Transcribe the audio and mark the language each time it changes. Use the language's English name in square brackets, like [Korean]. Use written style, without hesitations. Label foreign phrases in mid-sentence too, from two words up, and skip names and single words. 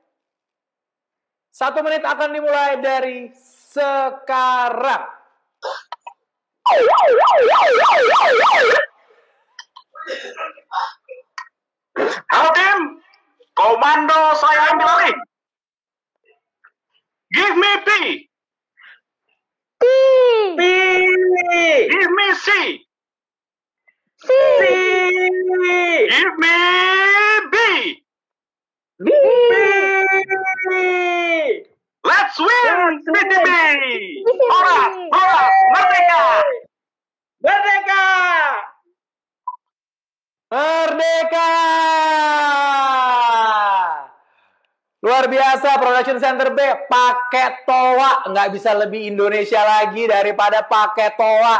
[Indonesian] 1 menit akan dimulai dari sekarang. Halo tim, komando saya ambil alih. [English] Give me P. Give me C. Give me B. Let's win, BTB. [Indonesian] Horas, merdeka. Merdeka. Merdeka! Luar biasa, Production Center B pakai toa, nggak bisa lebih Indonesia lagi daripada pakai toa.